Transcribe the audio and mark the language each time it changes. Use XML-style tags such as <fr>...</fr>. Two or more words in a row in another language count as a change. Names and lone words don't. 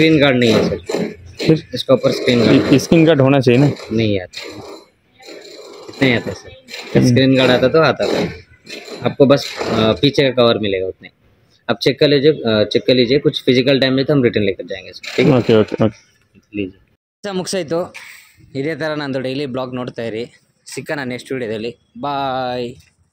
<en>screen guard</en> <hi>नहीं है सर, फिर इसके ऊपर स्क्रीन गार्ड होना चाहिए ना? नहीं आता, नहीं आता सर.</hi> <en>screen guard</en> <hi>आता तो आता था. आपको बस पीछे का कवर मिलेगा उतने। आप चेक कर लीजिए कुछ</hi> <en>physical damage</en> <hi>तो हम रिटर्न लेकर जाएंगे इसको, ठीक है?</hi> <en>OK OK OK</en> <kn>लीजिए ಮುಗಿಸಾಯ್ತು. ಇದೇ ಥರ ನಂದು</kn> <en>daily vlog</en> <kn>ನೋಡ್ತಾ ಇರಿ. ಸಿಕ್ಕನ</kn> <en>next video.</en> <kn>ಬಾಯ್.</kn>